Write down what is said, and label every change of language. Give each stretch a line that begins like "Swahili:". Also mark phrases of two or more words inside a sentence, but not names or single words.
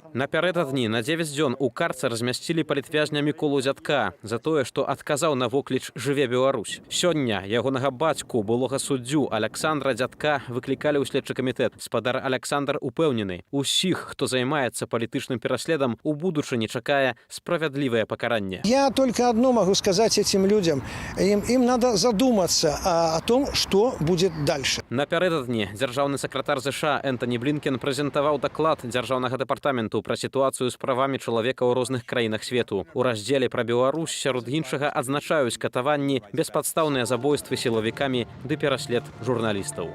Belarusian: Напярэдадні на 9 дзён у карце размясцілі палітвязня Міколу Дзядка за тое, што адказаў на вокліч «Жыве Беларусь». Сёння ягонага бацьку, былога суддзю Александра Дзядка выклікалі ў следчы камітэт. Спадар Александр упэўнены, усіх, хто займаецца палітычным пераследам, у будучыні чакае справядлівае пакаранне.
Russian: Я только одно могу сказать этим людям. Им надо задуматься о том, что будет дальше.
Belarusian: Напярэдадні дзяржаўны сакратар ЗША Энтоні Блінкен прэзентаваў даклад дзяржаўнага дэпартаменту пра сітуацыю з правамі чалавека ў розных краінах свету. У раздзеле пра Беларусь сярод іншага адзначаюць катаванні, беспадстаўныя забойствы сілавікамі ды пераслед журналістаў.